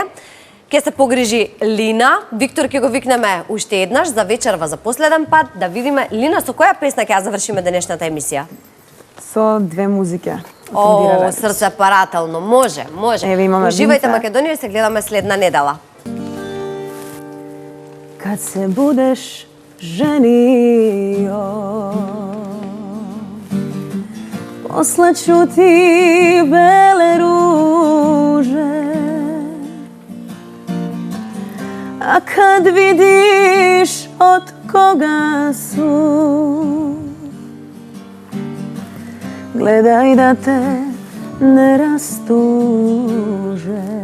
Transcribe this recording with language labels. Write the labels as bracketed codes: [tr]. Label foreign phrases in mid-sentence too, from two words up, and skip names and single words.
[mk] Ке се погрижи Лина, Виктор ќе го викнеме уште еднаш за вечерва за последен пат, да видиме Лина со која песна ќе ја завршиме денешната емисија. Со две музики. О, срцепарателно, може. Еве, имаме Уживајте Винца. Македонија и се гледаме следна недела. [sr] Kad se budeš ženio, После чути беле руже, а кад видиш од кога су, гледај да те не растуже.